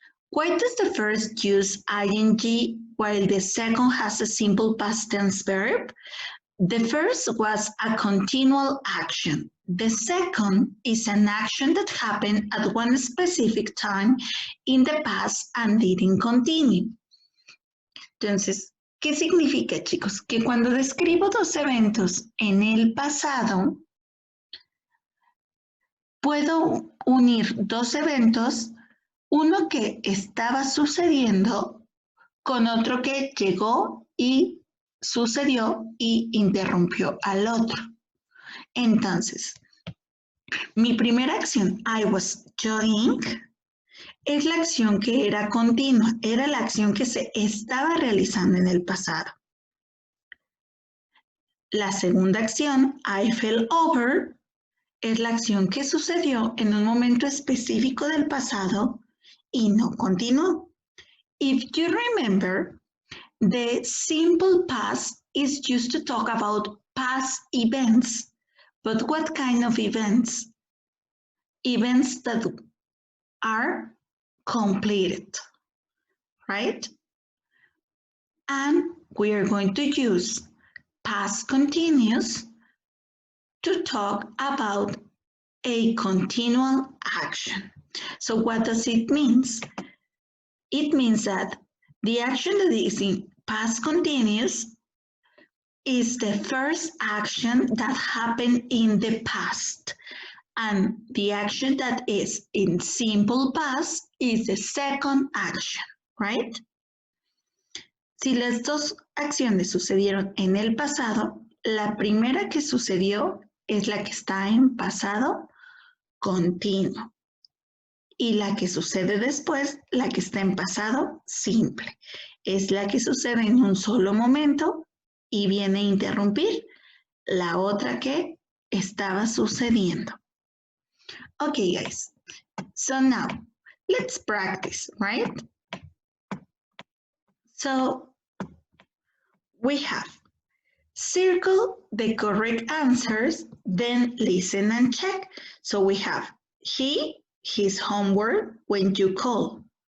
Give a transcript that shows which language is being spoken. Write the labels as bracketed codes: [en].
[en] Why does the first use ing while the second has a simple past tense verb? The first was a continual action. The second is an action that happened at one specific time in the past and didn't continue. [es] Entonces, ¿qué significa, chicos? Que cuando describo dos eventos en el pasado, puedo unir dos eventos, uno que estaba sucediendo con otro que llegó y sucedió y interrumpió al otro. Entonces, mi primera acción, [en] I was jogging, [es] es la acción que era continua, era la acción que se estaba realizando en el pasado. La segunda acción, [en] I fell over, [es] es la acción que sucedió en un momento específico del pasado y no continuó. [en] If you remember, the simple past is used to talk about past events. But what kind of events? Events that are completed, right? And we are going to use past continuous to talk about a continual action. So what does it mean? It means that the action that is in past continuous is the first action that happened in the past. And the action that is in simple past is the second action, right? [es] Si las dos acciones sucedieron en el pasado, la primera que sucedió es la que está en pasado continuo. Y la que sucede después, la que está en pasado simple. Es la que sucede en un solo momento y viene a interrumpir la otra que estaba sucediendo. [en] Okay, guys. So now, let's practice, right? So, we have circle the correct answers, then listen and check. So we have his homework when you call.